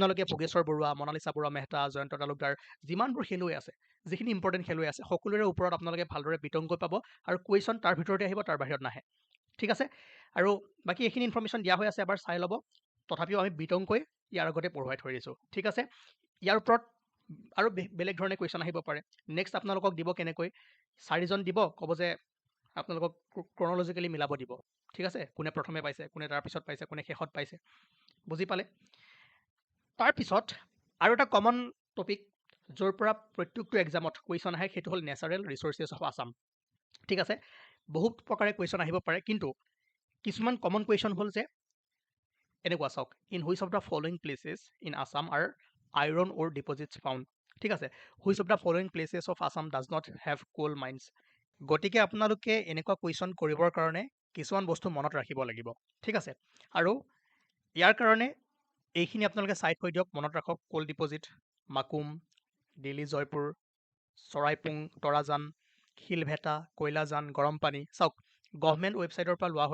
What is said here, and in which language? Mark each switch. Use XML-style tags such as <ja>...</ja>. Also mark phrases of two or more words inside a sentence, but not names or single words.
<as>আপোনালোকে ভোগেশ্বৰ বৰুৱা মনালিছা বৰুৱা মেহতা জয়ন্ত তালুকদাৰ যিমানবোৰ খেলুৱৈ আছে যিখিনি ইম্পৰ্টেণ্ট খেলুৱৈ আছে সকলোৰে ওপৰত আপোনালোকে ভালদৰে বিতংকৈ পাব আৰু কুৱেশ্যন তাৰ ভিতৰতে আহিব তাৰ বাহিৰত নাহে ঠিক আছে আৰু বাকী এইখিনি ইনফৰ্মেশ্যন দিয়া হৈ আছে এবাৰ চাই ল'ব তথাপিও আমি বিতংকৈ ইয়াৰ আগতে পঢ়ুৱাই থৈ দিছোঁ ঠিক আছে ইয়াৰ ওপৰত আৰু বেলেগ ধৰণে কুৱেশ্যন আহিব পাৰে নেক্সট আপোনালোকক দিব কেনেকৈ 4জন দিব ক'ব যে আপোনালোকক ক্ৰনলজিকেলি মিলাব দিব ঠিক আছে কোনে প্ৰথমে পাইছে কোনে তাৰপিছত পাইছে কোনে শেষত পাইছে বুজি পালে তাৰপিছত আৰু এটা</as> <en>common topic</en> <as>য'ৰ পৰা প্ৰত্যেকটো এক্সামত কুৱেশ্যন আহে সেইটো হ'ল</as> <en>natural resources of Assam</en> <as>ঠিক আছে বহুত প্ৰকাৰে কুৱেশ্যন আহিব পাৰে কিন্তু কিছুমান</as> <en>common question</en> <as>হ'ল যে এনেকুৱা চাওক</as> <en>in which of the following places in Assam are iron ore deposits found</en> <as>ঠিক আছে</as> <en>which of the following places of Assam does not have coal mines</en> <as>গতিকে আপোনালোকে এনেকুৱা কুৱেশ্যন কৰিবৰ কাৰণে কিছুমান বস্তু মনত ৰাখিব লাগিব ঠিক আছে আৰু ইয়াৰ কাৰণে এইখিনি আপোনালোকে চাই থৈ দিয়ক মনত ৰাখক</as> <en>coal deposit</en> <as>মাকুম দিল্লী জয়পুৰ চৰাইপুং তৰাজান শিলভেটা কয়লাজান গৰম পানী চাওক</as> <en>government website</en> <as>পৰা লোৱা</as>